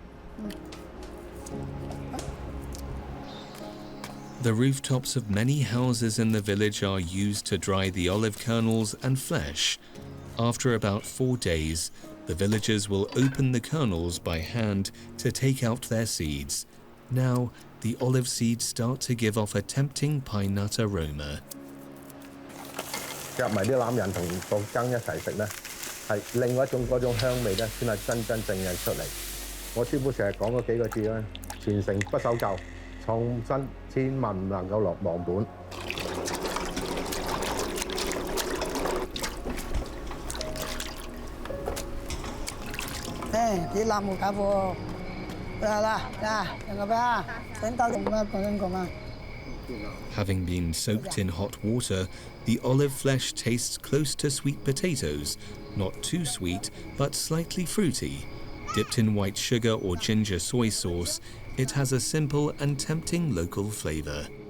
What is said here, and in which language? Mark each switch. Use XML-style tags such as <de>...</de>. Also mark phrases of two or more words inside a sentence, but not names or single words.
<en>The rooftops of many houses in the village are used to dry the olive kernels and flesh. After about 4 days, the villagers will open the kernels by hand to take out their seeds. Now, the olive seeds start to give off a tempting pine nut aroma.</en> <yue>夾埋啲欖仁同個羹一齊食咧，係另外一種嗰種香味咧，先係真真正正出嚟。我師傅成日講嗰幾個字咧，傳承不守舊，創新千萬唔能夠忘本。啲辣冇搞喎。</yue> <en>Having been soaked in hot water, the olive flesh tastes close to sweet potatoes, not too sweet, but slightly fruity. Dipped in white sugar or ginger soy sauce, it has a simple and tempting local flavor.</en>